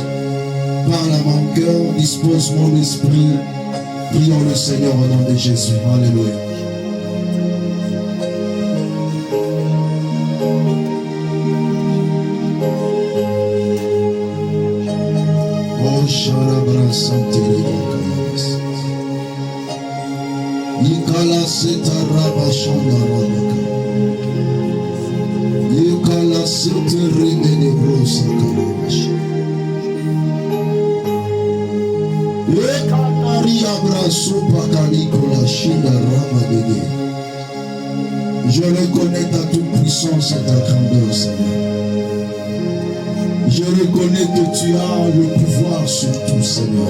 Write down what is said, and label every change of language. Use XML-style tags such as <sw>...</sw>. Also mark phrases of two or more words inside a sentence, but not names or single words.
<fr>Parle à mon cœur, dispose mon esprit. Prions le Seigneur au nom de Jésus. Alléluia. Oh, Shalabra Santeli Bakamas. Nikala Setaraba Shandarabaka. Nikala Setarine Brosa Kamash. Je reconnais ta toute-puissance et ta grandeur, Seigneur. Je reconnais que tu as le pouvoir sur tout, Seigneur.</fr>